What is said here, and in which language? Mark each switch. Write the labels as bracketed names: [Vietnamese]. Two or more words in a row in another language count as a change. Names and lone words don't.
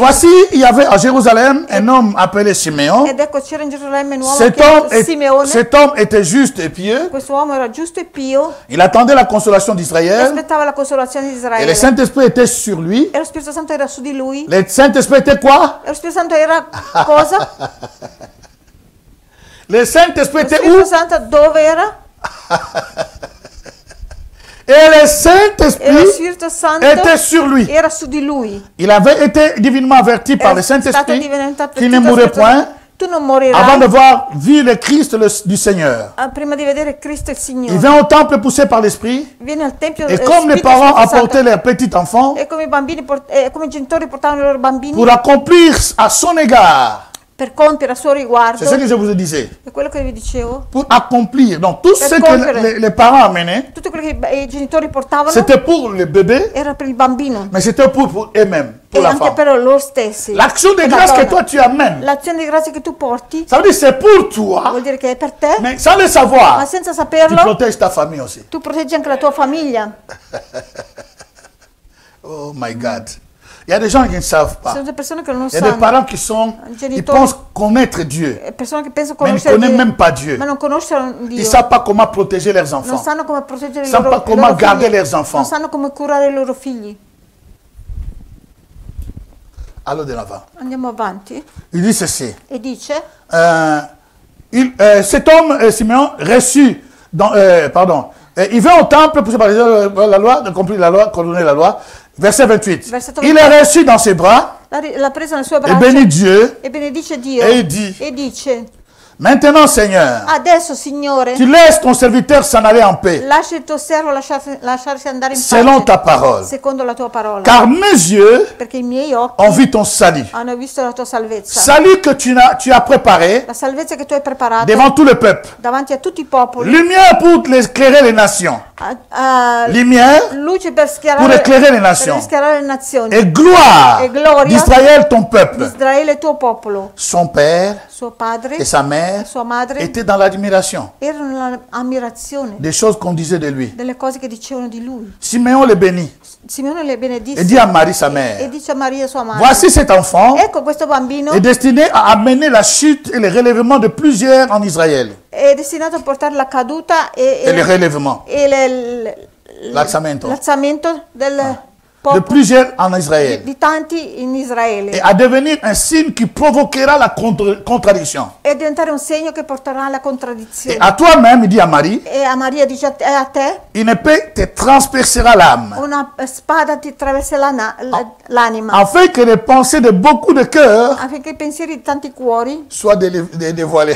[French] voici, il y avait à Jérusalem un homme appelé Simeon. [Italian] Ed ecco c'era in Gerusalemme un uomo chiamato Simeone. [French] Cet homme était juste et pieux. [Italian] Questo uomo era giusto e pio. [French] Il attendait la consolation [Italian] E [French] d'Israël. [Italian] aspettava la consolazione di [French] Et [Italian] Israele. [French] le Saint-Esprit était sur lui. [Italian] E lo Spirito Santo era su di lui. [French] Le Saint-Esprit était quoi? [Italian] E lo Spirito Santo era cosa? [French] Le Saint-Esprit [Italian] Lo [French] était [Italian] Spirito [French] où? [Italian] Santo dove era? [French] Et le [Italian] E lo [French] Saint-Esprit [Italian] Spirito Santo [French] était sur lui. [Italian] era su di lui. [French] Il avait été divinement averti par le [Italian] Stato [French] Saint-Esprit [Italian] diventato [French] qu'il ne mourrait point [Italian] Tu non [French] avant [Italian] morirai [French] de voir vu le Christ du Seigneur. [Italian] prima di vedere Cristo il [French] Il [Italian] Signore. [French] vint au temple poussé par l'Esprit. [Italian] Viene al tempio [French] Et comme les [Italian] Spirito [French] parents [Italian] Santo, [French] apportaient leurs petits enfants [Italian] e come come i genitori portavano i loro bambini [French] pour accomplir à son égard. [Italian] per compiere a suo riguardo. [French] C'est ce que je vous disais. [Italian] È quello che vi dicevo. [French] Pour accomplir. Donc tout ce que [Italian] compiere. [French] les parents amenaient, [Italian] Tutto quello che i genitori portavano [French] c'était pour le bébé, [Italian] era per il bambino [French] mais c'était pour eux-mêmes, pour [Italian] e [French] la [Italian] anche [French] femme. [Italian] per loro stessi. [French] L'action de [Italian] Per la [French] grâce que [Italian] donna. [French] toi tu amènes, [Italian] L'azione di grazia che tu porti [French] ça veut dire c'est pour toi, [Italian] vuol dire che è per te, [French] mais sans le [Italian] ma [French] savoir, [Italian] senza [French] tu [Italian] saperlo [French] protèges ta famille aussi. [Italian] tu proteggi anche la tua famiglia. [English] Oh my God. [French] Il y a des gens qui ne savent [Italian] Ci [French] pas. [Italian] sono delle persone che non [French] Il y a des [Italian] sanno, [French] parents qui ils pensent connaître Dieu, [Italian] persone che pensano [French] mais ils ne [Italian] conoscere [French] connaissent [Italian] Dio, [French] même pas Dieu. [Italian] ma non conoscono [French] Ils [Italian] Dio. [French] ne savent pas comment protéger leurs [Italian] Non [French] enfants. [Italian] sanno come proteggere [French] Ils [Italian] i [French] ne savent [Italian] loro, [French] pas comment [Italian] loro [French] garder [Italian] figli. [French] leurs enfants. [Italian] Non sanno come curare i loro figli. [French] Allons de l'avant. [Italian] Andiamo avanti. [French] Il dit ceci. [Italian] E dice, [French] Cet homme, Simeon, reçut, il vint au temple pour se parler la loi, de accomplir la loi, coordonner la loi. Verset 28. [Italian] Versetto [French] Il est reçu dans ses bras [Italian] l'ha presa nel suo [French] et [Italian] braccio [French] bénit Dieu. [Italian] e benedice Dio [French] E dit, [Italian] e dice, [French] maintenant Seigneur, [Italian] adesso Signore, [French] tu laisses ton serviteur s'en aller en paix, [Italian] lascia il tuo servo lasciarsi andare in [French] selon [Italian] pace [French] ta parole. [Italian] secondo la tua parola, [French] Car mes yeux [Italian] perché i miei occhi [French] ont vu ton salut. [Italian] hanno visto la tua salvezza, [French] Salut que tu as préparé [Italian] la salvezza che tu hai preparato [French] devant tout le peuple. [Italian] davanti a tutti i popoli, [French] Lumière pour éclairer les nations. Lumière [Italian] luce per [French] pour éclairer les [Italian] per [French] nations. [Italian] rischiarare le nazioni, [French] Et gloire [Italian] E gloria [French] d'Israël, ton peuple. [Italian] Israele il tuo popolo. [French] Son père [Italian] Suo padre [French] et sa mère [Italian] e sua madre [French] étaient dans l'admiration [Italian] erano nell'ammirazione [French] des choses qu'on disait de lui. [Italian] delle cose che dicevano di lui. [French] Simeon le bénit [Italian] Simeone le benedisse [French] et dit à Marie, sa [Italian] e [French] mère, [Italian] dice a Maria sua madre, [French] voici cet enfant [Italian] ecco questo bambino [French] est destiné à amener la chute et le relèvement de plusieurs en Israël. [Italian] è destinato a portare la caduta [French] Et le relèvement. [Italian] l'alzamento del [French] De [Italian] popolo [French] plusieurs en Israël. [Italian] di tanti in [French] Et [Italian] Israele [French] à devenir un signe qui provoquera la contradiction. [Italian] e diventare un segno che porterà alla [French] Et [Italian] contraddizione. [French] à toi-même, il dit à Marie, [Italian] E a Maria dice a te [French] une épée te transpercera l'âme, [Italian] una spada ti attraverserà l'anima, [French] afin que les pensées de beaucoup de cœurs [Italian] affinché i pensieri di tanti cuori [French] soient dévoilés.